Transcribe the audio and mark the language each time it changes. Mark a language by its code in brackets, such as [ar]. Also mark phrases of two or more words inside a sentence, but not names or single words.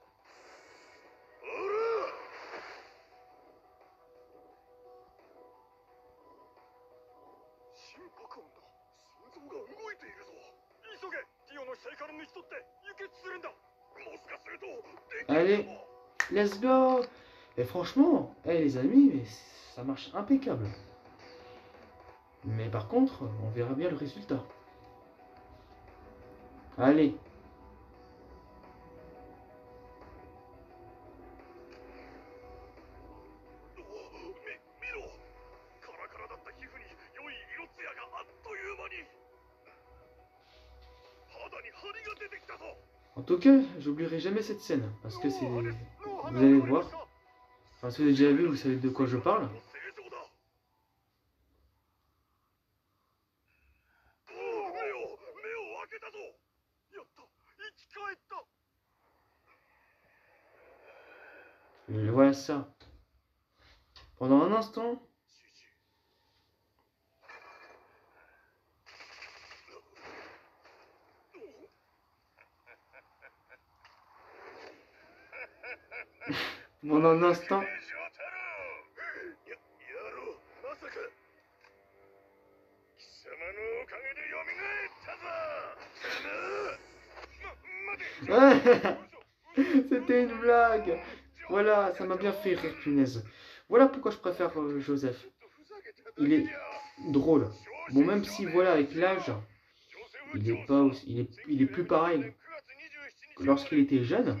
[ja] おら！心拍音だ。心臓が動いているぞ。急げ、ディオの死体から抜き取って輸血するんだ。もしかするとできる [fr] Allez, [ja] かも。 [en] let's go. [fr] Et franchement, les amis, mais ça marche impeccable. Mais par contre, on verra bien le résultat. Allez. [ja] 見ろ。カラカラだった皮膚に良い色艶があっという間に。肌に張りが出てきたぞ。 [fr] En tout cas, j'oublierai jamais cette scène. Parce que c'est... Vous allez voir. Enfin, si vous avez déjà vu, vous savez de quoi je parle. [ja] 目を開けたぞ。やった、生き返った。 [fr] Voilà ça. Pendant un instant, pendant un instant, [ja] やろう、まさか。貴様のおかげで蘇ったぞ。てめえ。待て。 [fr] c'était une blague. Voilà, ça m'a bien fait rire, punaise. Voilà pourquoi je préfère Joseph. Il est drôle. Bon, même si, voilà, avec l'âge, il est pas aussi, il est plus pareil que lorsqu'il était jeune.